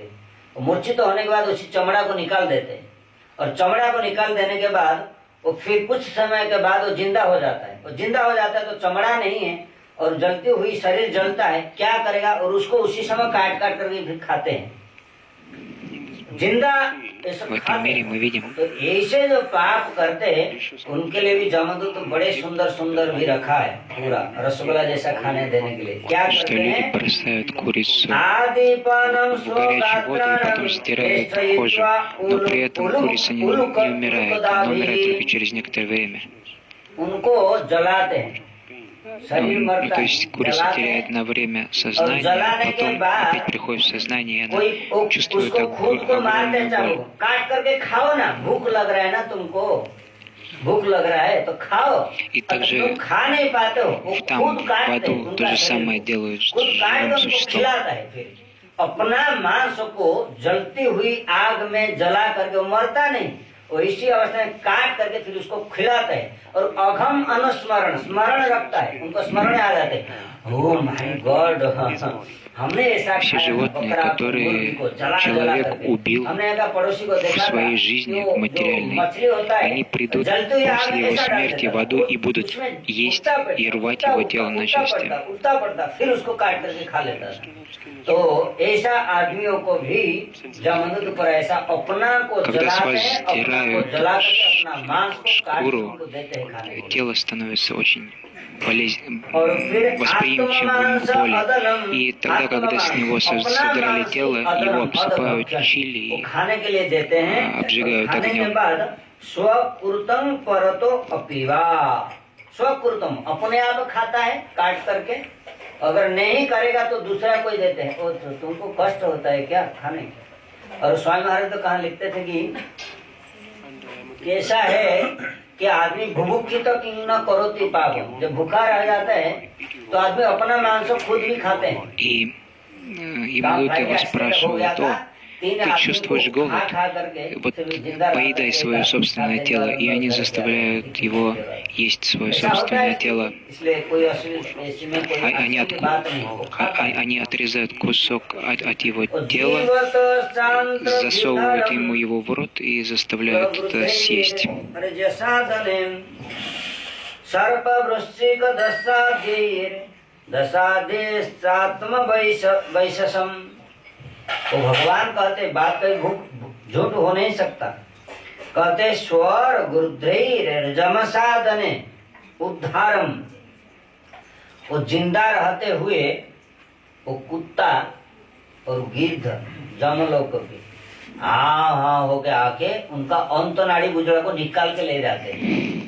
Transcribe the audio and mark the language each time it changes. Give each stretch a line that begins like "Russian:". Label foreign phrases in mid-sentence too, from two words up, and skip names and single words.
Hindi: फिर मूर्छित होने के बाद उसी चमड़ा को निकाल देते हैं, और चमड़ा को निकाल देने के बाद वो फिर कुछ समय के बाद वो जिंदा हो जाता है। वो जिंदा हो जाता है तो चमड़ा नहीं है और जलती हुई शरीर जलता है, क्या करेगा, और उसको उसी समय काट काट करके फिर खाते हैं जिंदा।
Russian: В этом мире мы видим,
Hindi: तो ऐसे जो पाप करते हैं उनके लिए भी जमदूत तो बड़े सुंदर सुंदर भी रखा है, पूरा रसगुल्ला जैसा खाने देने के लिए। क्या
Russian: что
Hindi: करते
Russian: люди
Hindi: हैं,
Russian: бросают курицу
Hindi: आदिपानम
Russian: в горячую воду и потом стирают кожу, но при этом курица не умирает, она умирает только через некоторое время.
Hindi: उनको जलाते हैं, शरीर
Russian: Ну,
Hindi: मरता
Russian: то
Hindi: है,
Russian: есть курица
Hindi: जलाते
Russian: теряет
Hindi: हैं,
Russian: на время
Hindi: और
Russian: сознание,
Hindi: जलाने के
Russian: потом
Hindi: बाद
Russian: опять приходит в сознание, и
Hindi: कोई
Russian: она чувствует
Hindi: उसको खुद को मारते
Russian: огромную
Hindi: चाहो,
Russian: боль.
Hindi: काट करके खाओ ना, भूख लग रहा है ना तुमको, भूख लग रहा है तो खाओ।
Russian: И также
Hindi: तुम खा नहीं पाते हो, वो
Russian: там
Hindi: खुद
Russian: в
Hindi: काटते हैं,
Russian: аду
Hindi: उनका
Russian: то же
Hindi: शरीर
Russian: самое делают с
Hindi: खुद काट
Russian: живым
Hindi: कर उनको
Russian: существом.
Hindi: खिलाता है। फिर अपना मांस को जलती हुई आग में जला करके वो मरता नहीं, वो इसी अवस्था में काट करके फिर उसको खिलाता है, और अघम अनुस्मरण स्मरण रखता है, उनको स्मरण आ जाते हैं,
English: oh my god,
Hindi: हमने ऐसा
Russian: Все
Hindi: खाया
Russian: животные,
Hindi: बकरा को,
Russian: которые
Hindi: मुर्गी को जला जला
Russian: человек
Hindi: करके।
Russian: убил
Hindi: हमने एक पड़ोसी को
Russian: в
Hindi: देखा था,
Russian: своей жизни
Hindi: जो
Russian: материальной,
Hindi: मछली होता है,
Russian: они придут
Hindi: जलती हुई आग
Russian: после
Hindi: में
Russian: его
Hindi: ऐसा डाल
Russian: смерти
Hindi: देता
Russian: в
Hindi: है,
Russian: аду и будут
Hindi: उसमें
Russian: есть
Hindi: उल्टा पड़ता,
Russian: и रвать
Hindi: उल्टा
Russian: его
Hindi: उल्टा,
Russian: тело на
Hindi: उल्टा
Russian: части.
Hindi: पड़ता, उल्टा पड़ता, फिर उसको काट करके खा लेता था। तो ऐसा आदमियों को भी जमदूत पर ऐसा अपना को
Russian: Когда с
Hindi: जलाते
Russian: вас
Hindi: हैं, अपना को
Russian: сдирают
Hindi: जला करके अपना मांस को काट के
Russian: шкуру,
Hindi: उनको देते हैं खाने को।
Russian: тело становится очень
Hindi: और फिर
Russian: восприимчивым к боли.
Hindi: अदलम,
Russian: И тогда, когда с него содрали тело, его обсыпают чили
Hindi: वो
Russian: и
Hindi: खाने के लिए देते हैं,
Russian: обжигают
Hindi: खाने के
Russian: огнем.
Hindi: बाद
Sanskrit: स्वकृतम परतो अपीवा,
Hindi: स्वकृतम अपने आप खाता है काट करके, अगर नहीं करेगा तो दूसरा कोई देते हैं। और तुमको कष्ट होता है क्या खाने का? और स्वामी महाराज तो कहाँ लिखते थे कि कैसा है कि आदमी
Sanskrit: भुभुक्षित न करोति पाप,
Hindi: जब भूखा रह जाता है तो आदमी अपना मांस खुद भी खाते हैं।
Russian: И Ималута его спрашивал то, ты чувствуешь голод, вот поедай свое собственное тело, и они заставляют его есть свое собственное тело. Они отрезают кусок от его тела, засовывают ему его в рот и заставляют это съесть.
Hindi: तो भगवान कहते बात कहीं झूठ हो नहीं सकता, कहते
Sanskrit: स्वर गुरुद्रैर्जमसादने उद्धारम,
Hindi: वो जिंदा रहते हुए वो कुत्ता और गिद्ध जमलोक के हाँ होके आके उनका अंत नाड़ी बुजड़ा को निकाल के ले जाते हैं।